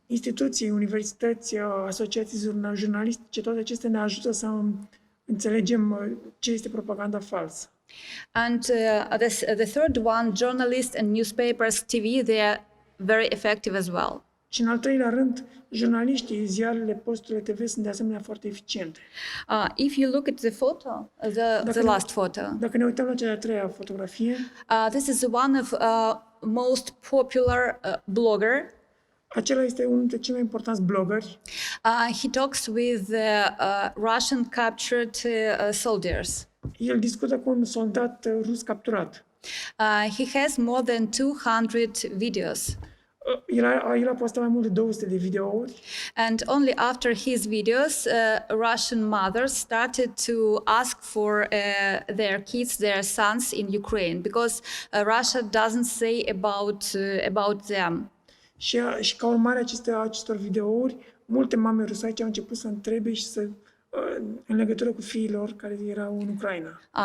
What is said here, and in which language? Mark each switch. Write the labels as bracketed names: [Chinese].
[Romanian] Instituții, universități, asociații jurnalistice, toate acestea ne ajută să înțelegem ce este propaganda falsă. [English] And the third one, journalists and newspapers, TV, they are very effective as well. [Romanian] Și în al treilea rând, jurnaliștii, ziarele, posturile TV sunt de asemenea foarte eficiente. [English] If you look at the photo, the last photo. [Romanian] Dacă ne uităm la cea de-a treia fotografie, [English] this is one of most popular blogger. [Romanian] acela este unul dintre cei mai importanți bloggeri. [English] He talks with Russian captured soldiers. [Romanian] El discută cu un soldat rus capturat. [English] He has more than 200 videos. [Romanian] El a postat mai mult de 200 de videouri. [English] And only after his videos, Russian mothers started to ask for their kids, their sons in Ukraine, because Russia doesn't say about them. [Romanian] Și ca urmare acestor videouri, multe mame rusaice au început să întrebe și în legătură cu fiii lor care erau în Ucraina.